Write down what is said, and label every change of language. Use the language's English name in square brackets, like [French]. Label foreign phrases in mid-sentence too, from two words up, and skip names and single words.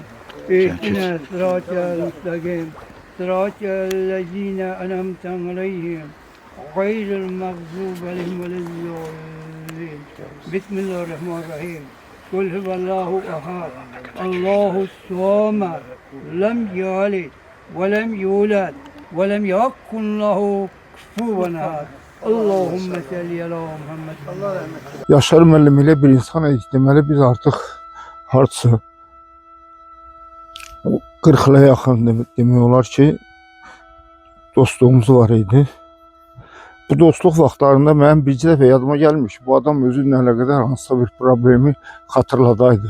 [Arabic] اهدنا الصراط المستقيم صراط الذين أنعمت عليهم غير المغضوب عليهم ولا الضالين بسم الله الرحمن الرحيم قل هو الله أحد الله الصمد لم يلد ولم يولد ولم يكن له كفوا أحد اللهم صل على محمد. [Azerbaijani] Yaşar müəllim elə bir insan idi, deməli biz artıq hardasa 40 ilə yaxın demək olar ki, dostluğumuz var idi. Bu dostluq vaxtlarında mənim bircə dəfə yadıma gəlmiş, bu adam özünlə əlaqədar hansısa bir problemi xatırladaydı.